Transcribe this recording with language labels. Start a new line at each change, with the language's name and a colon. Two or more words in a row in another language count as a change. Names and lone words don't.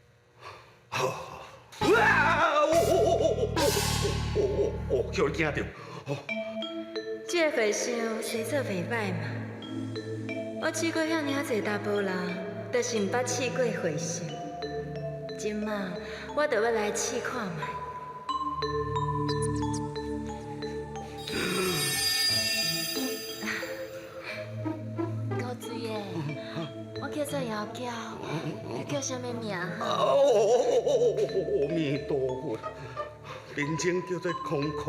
Min Nan Chinese: 叫你惊着。这个火烧生做袂歹嘛。我试过遐尔济查甫人，就是毋捌试过火烧。今嘛，我就要来试看卖。高水耶，我叫做姚娇，你叫啥物名？阿弥陀佛，名称叫做空空。